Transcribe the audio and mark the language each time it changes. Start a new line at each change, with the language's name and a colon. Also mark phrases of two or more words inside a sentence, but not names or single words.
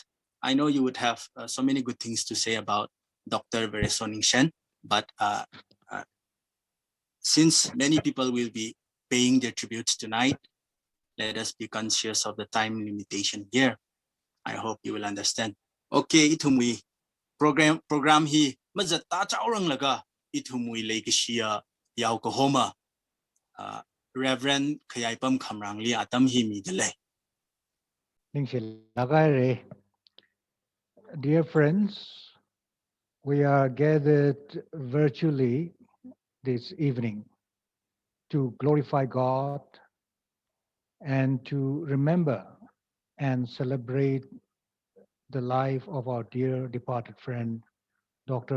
English: I know you would have so many good things to say about Dr. Vareso Ningshen, but since many people will be paying their tributes tonight, let us be conscious of the time limitation here. I hope you will understand.
Tangkhul Naga (India): Okay, itumwi program hi mazata chaurang laga itumwi legishia yaw ko homa Reverend Khayaipam Khamrangli atam hi mi dele.
English: Dear friends, we are gathered virtually this evening to glorify God and to remember and celebrate the life of our dear departed friend, Dr.